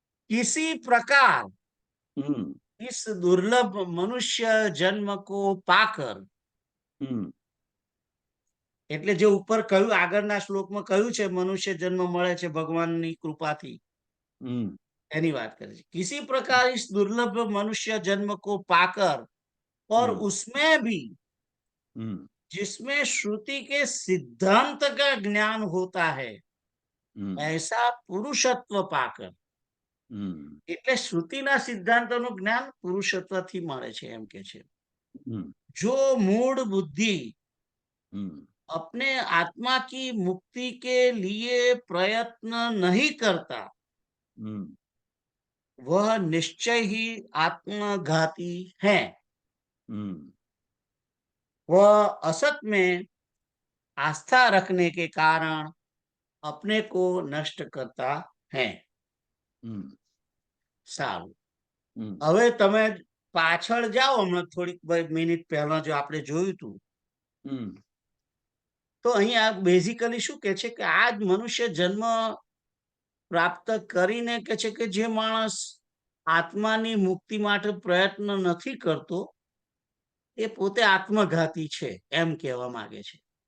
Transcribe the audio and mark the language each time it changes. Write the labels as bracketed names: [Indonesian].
[Hindi] किसी प्रकार इस दुर्लभ मनुष्य जन्म को पाकर, [Gujarati] એટલે જે ઉપર કહ્યું આગળના શ્લોકમાં કહ્યું છે મનુષ્ય જન્મ મળે છે ભગવાનની કૃપાથી, એની વાત કરે છે. [Hindi] किसी प्रकार इस दुर्लभ मनुष्य जन्म को पाकर और उसमें भी जिसमें श्रुति के सिद्धांत का ज्ञान होता है ऐसा पुरुषत्व पाकर. [Gujarati] એટલે શ્રુતિના સિદ્ધાંતોનું જ્ઞાન પુરુષત્વથી મળે છે એમ કે છે. જો મૂળ [Hindi] बुद्धि अपने आत्मा की मुक्ति के लिए प्रयत्न नहीं करता वह निश्चय ही आत्मघाती है. वह असत में आस्था रखने के कारण अपने को नष्ट करता है. [Gujarati] સારું, હવે તમે પાછળ જાઓ, હમણાં થોડીક મિનિટ પહેલા જો આપણે જોયું હતું, તો અહીંયા બેઝિકલી શું કે છે કે આ જ મનુષ્ય જન્મ પ્રાપ્ત કરીને કે છે કે જે માણસ આત્માની મુક્તિ માટે પ્રયત્ન નથી કરતો એ પોતે આત્મઘાતી છે એમ કહેવા માંગે છે.